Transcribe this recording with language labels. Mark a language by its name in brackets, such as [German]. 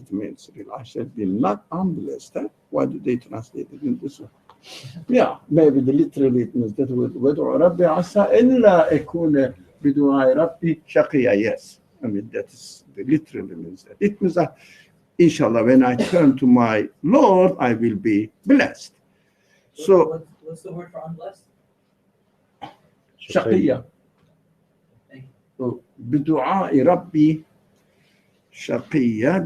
[English] It means I shall be not unblessed. Huh? Why do they translate it in this way? Yeah, maybe the literally it means that [Arabic] وَادْعُ رَبِّي عَسَىٰ إِلَّا أَكُونَ بِدُعَاءِ رَبِّي شَقِيًّا. [English] Yes, I mean that is the literally means that. It means that inshallah, when I turn to my Lord, I will be blessed. So What's the word for unblessed? [Arabic] شقية. بِدُعَاءِ رَبِّي شَقِيًّا.